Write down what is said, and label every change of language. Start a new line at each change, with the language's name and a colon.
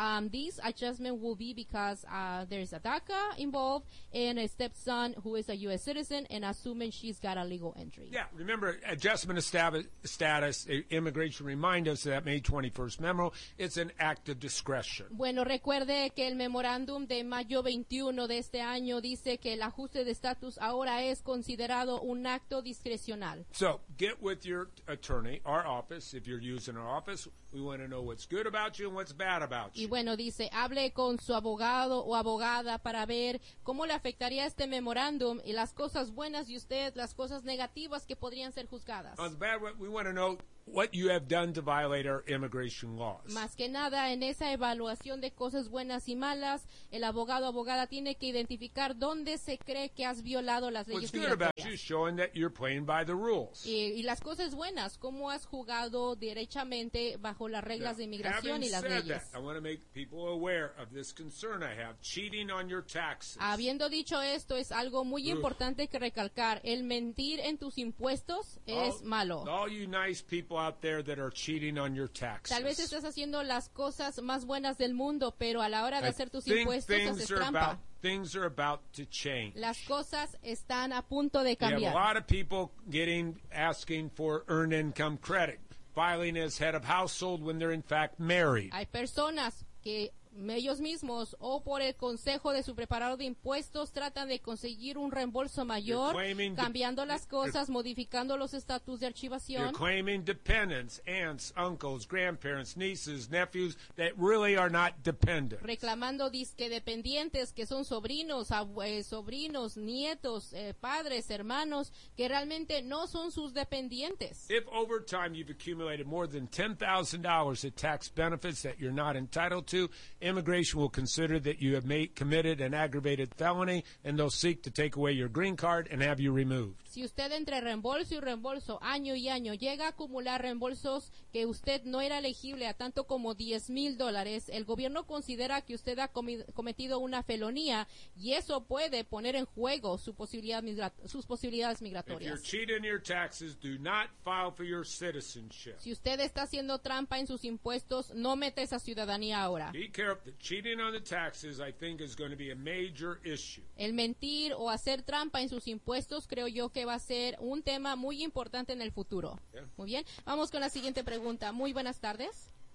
English: This adjustment will be because there is a DACA involved and a stepson who is a U.S. citizen and assuming she's got a legal entry. Yeah, remember, adjustment of status, immigration, remind us of that May 21st memo. It's an act of discretion.
Spanish: Bueno, recuerde que el memorándum memorándum de mayo 21 de este año dice que el ajuste de estatus ahora es considerado un acto discrecional.
English: So, get with your attorney, our office, if you're using our office. We want to know what's good about you and what's bad about you.
Spanish: Y bueno, dice, hable con su abogado o abogada para ver cómo le afectaría este memorándum y las cosas buenas de usted, las cosas negativas que podrían ser juzgadas.
English: On the bad way, we want to know what you have done to violate our immigration laws.
Spanish: Más que nada, en esa evaluación de cosas buenas y malas, el abogado o abogada tiene que identificar dónde se cree que has violado las leyes migratorias.
English: What's good about you is showing that you're playing by the rules.
Spanish: Y las cosas buenas, cómo has jugado derechamente bajo las reglas de inmigración y las leyes.
English: That, I want to make people aware of this concern I have, cheating on your taxes.
Spanish: Habiendo dicho esto, es algo muy importante que recalcar. El mentir en tus impuestos es malo.
English: All you nice people out there that are cheating on your taxes.
Spanish: Tal vez estás haciendo las cosas más buenas del mundo, pero a la hora de hacer tus impuestos haces trampa.
English: Things are about to change.
Spanish: Las cosas están a punto de cambiar.
English: We have a lot of people getting asking for earned income credit, filing as head of household when they're in fact married.
Spanish: Hay personas que ellos mismos o por el consejo de su preparador de impuestos tratan de conseguir un reembolso mayor cambiando las cosas, modificando los estatus de archivación.
English: You're claiming dependents, aunts, uncles, grandparents, nieces, nephews that really are not dependents.
Spanish: Reclamando disque dependientes que son sobrinos, sobrinos, nietos, padres, hermanos que realmente no son sus dependientes.
English: If over time you've accumulated more than $10,000 of tax benefits that you're not entitled to, immigration will consider that you have committed an aggravated felony and they'll seek to take away your green card and have you removed.
Spanish: Si usted entre reembolso y reembolso año y año llega a acumular reembolsos que usted no era elegible a tanto como $10,000, el gobierno considera que usted ha cometido una felonía y eso puede poner en juego sus posibilidades migratorias.
English: If you're cheating your taxes, do not file for your citizenship.
Spanish: Si usted está haciendo trampa en sus impuestos, no meta esa ciudadanía ahora. El mentir o hacer trampa en sus impuestos creo yo que va a ser un tema muy importante en el futuro. Yeah. Muy bien, vamos con la siguiente pregunta. Muy buenas tardes.